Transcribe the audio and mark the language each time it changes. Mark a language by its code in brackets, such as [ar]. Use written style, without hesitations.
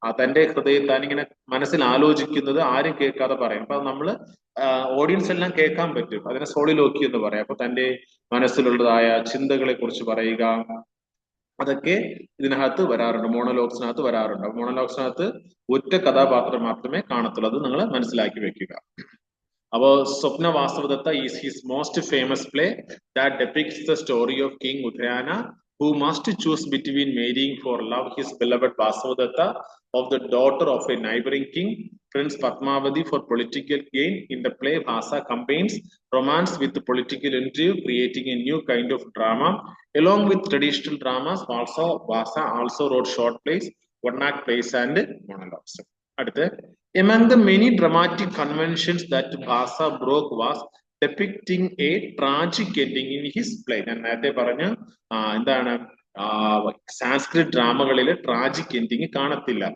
[ml] തന്റെ ഹൃദയം താനിങ്ങനെ മനസ്സിൽ ആലോചിക്കുന്നത് ആരും കേൾക്കാതെ പറയും. അപ്പൊ നമ്മള് ഓഡിയൻസ് എല്ലാം കേൾക്കാൻ പറ്റും. അതിനെ സോളിലോക്കി എന്ന് പറയാം. അപ്പൊ തന്റെ മനസ്സിലുള്ളതായ ചിന്തകളെ കുറിച്ച് പറയുക, അതൊക്കെ ഇതിനകത്ത് വരാറുണ്ട്, മോണോലോഗ്സിനകത്ത് വരാറുണ്ട്. മോണോലോഗ്സിനകത്ത് ഒറ്റ കഥാപാത്രം മാത്രമേ കാണത്തുള്ളൂ. അത് നിങ്ങൾ മനസ്സിലാക്കി വെക്കുക. [en] അപ്പോൾ Swapna Vasavadatta is his most famous play that depicts the story of King Udayana who must choose between marrying for love his beloved Vasavadatta of the daughter of a neighboring king, Prince Padmavati, for political gain. In the play, Vasa combines romance with political intrigue, creating a new kind of drama. Along with traditional dramas, Vasa also wrote short plays, one-act plays and monologues. [ml] അടുത്ത്, [en] among the many dramatic conventions that Vasa broke was depicting a tragic ending in his play. [ml] ഞാൻ നേരത്തെ പറഞ്ഞു എന്താണ്, Sanskrit ഡ്രാമകളിൽ tragic ending കാണത്തില്ല.